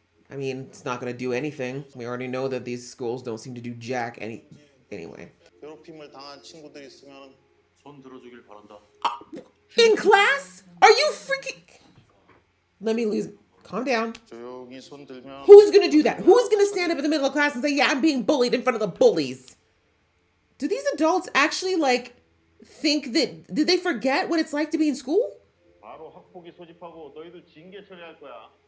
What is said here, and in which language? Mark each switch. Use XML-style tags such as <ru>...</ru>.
<en>I mean, it's not going to do anything. We already know that these schools don't seem to do jack anyway.</en> <ko>괴롭힘을 당한 친구들이 있으면 손 들어주길 바란다.</ko> <en>In class? Are you freaking... Let me lose... Calm down.</en> <ko>조용히 손 들면</ko> <en>Who's going to do that? Who's going to stand up in the middle of class and say, yeah, I'm being bullied in front of the bullies? Do these adults actually, like, think that... Did they forget what it's like to be in school?</en> <ko>바로 학폭위 소집하고 너희들 징계 처리할 거야.</ko>